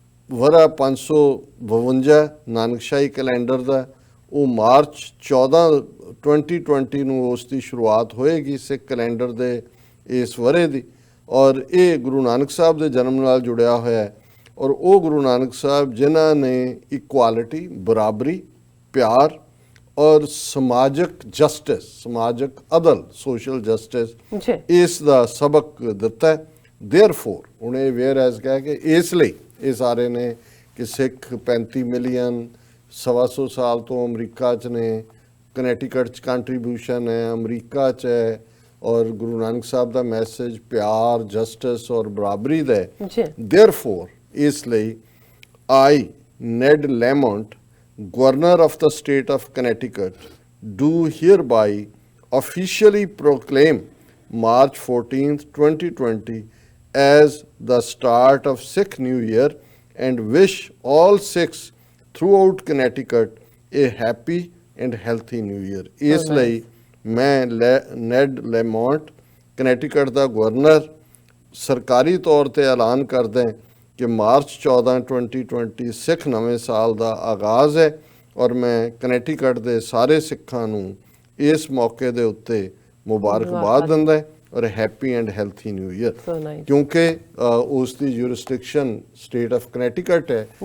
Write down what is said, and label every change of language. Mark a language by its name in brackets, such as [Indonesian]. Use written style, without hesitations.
[Punjabi] ਵਰ੍ਹਾ 552 ਨਾਨਕਸ਼ਾਹੀ calendar ਦਾ, ਉਹ March 14 2020 ਨੂੰ ਉਸ ਦੀ ਸ਼ੁਰੂਆਤ ਹੋਏਗੀ ਸਿੱਖ ਕੈਲੰਡਰ ਦੇ ਇਸ ਵਰ੍ਹੇ ਦੀ। ਔਰ ਇਹ ਗੁਰੂ ਨਾਨਕ ਸਾਹਿਬ ਦੇ ਜਨਮ ਨਾਲ ਜੁੜਿਆ ਹੋਇਆ ਹੈ। ਔਰ ਉਹ ਗੁਰੂ ਨਾਨਕ ਸਾਹਿਬ ਜਿਨ੍ਹਾਂ ਨੇ ਇਕੁਆਲਿਟੀ, ਬਰਾਬਰੀ, ਪਿਆਰ ਔਰ ਸਮਾਜਿਕ ਜਸਟਿਸ, ਸਮਾਜਿਕ ਅਦਲ, ਸੋਸ਼ਲ ਜਸਟਿਸ ਇਸ ਦਾ ਸਬਕ ਦਿੱਤਾ ਹੈ। ਦੇਅਰਫੋਰ ਹੁਣ ਇਹ ਵੇਅਰ ਐਜ਼ ਕਹਿ ਕੇ ਇਸ ਲਈ ਇਹ ਸਾਰੇ ਨੇ ਕਿ ਸਿੱਖ 35 ਮਿਲੀਅਨ 125 ਸਾਲ ਤੋਂ ਅਮਰੀਕਾ 'ਚ ਨੇ, ਕਨੈਟੀਕਟ 'ਚ ਕੰਟਰੀਬਿਊਸ਼ਨ ਹੈ, ਅਮਰੀਕਾ 'ਚ ਹੈ, ਔਰ ਗੁਰੂ ਨਾਨਕ ਸਾਹਿਬ ਦਾ ਮੈਸੇਜ ਪਿਆਰ, ਜਸਟਿਸ ਔਰ ਬਰਾਬਰੀ ਦਾ ਹੈ। [English] therefore [Punjabi] ਇਸ ਲਈ [English] I Ned Lamont, Governor of the state of Connecticut, do hereby officially proclaim March 14th, 2020 as the start of Sikh New Year and wish all Sikhs throughout Connecticut a happy and healthy New Year. [Punjabi] ਇਸ ਲਈ ਮੈਂ ਨੈਡ Lamont, ਕਨੈਟੀਕਟ ਦਾ governor, ਸਰਕਾਰੀ ਤੌਰ ਤੇ ਐਲਾਨ ਕਰਦਾ ਕਿ March 14 2020 ਸਿੱਖ ਨਵੇਂ ਸਾਲ ਦਾ ਆਗਾਜ਼ ਹੈ। ਔਰ ਮੈਂ ਕਨੈਟੀਕਟ ਦੇ ਸਾਰੇ ਸਿੱਖਾਂ ਨੂੰ ਇਸ ਮੌਕੇ ਦੇ ਉੱਤੇ ਮੁਬਾਰਕਬਾਦ ਦਿੰਦਾ ਹੈ ਔਰ [English] happy and healthy new year, [Punjabi] ਕਿਉਂਕਿ ਉਸ ਦੀ [English] jurisdiction state of Connecticut [Punjabi] ਹੈ।